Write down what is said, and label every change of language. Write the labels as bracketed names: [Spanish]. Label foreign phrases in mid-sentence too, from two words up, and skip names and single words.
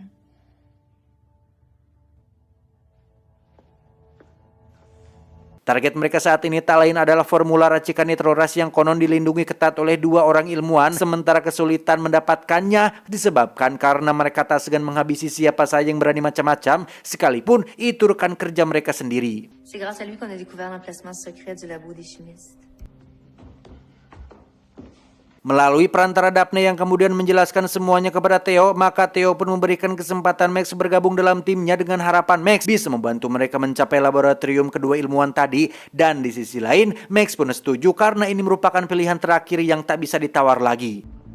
[Indonesian] Target mereka saat ini tak lain adalah formula racikan Nitroras yang konon dilindungi ketat oleh dua orang ilmuwan, sementara kesulitan mendapatkannya disebabkan karena mereka tak segan menghabisi siapa saja yang berani macam-macam, sekalipun itu rekan kerja mereka sendiri. [French] C'est grâce à lui qu'on a découvert l'emplacement secret du labo des chimistes. [Indonesian] Melalui perantara Daphne yang kemudian menjelaskan semuanya kepada Theo, maka Theo pun memberikan kesempatan Max bergabung dalam timnya dengan harapan Max bisa membantu mereka mencapai laboratorium kedua ilmuwan tadi. Dan di sisi lain, Max pun setuju karena ini merupakan pilihan terakhir yang tak bisa ditawar lagi.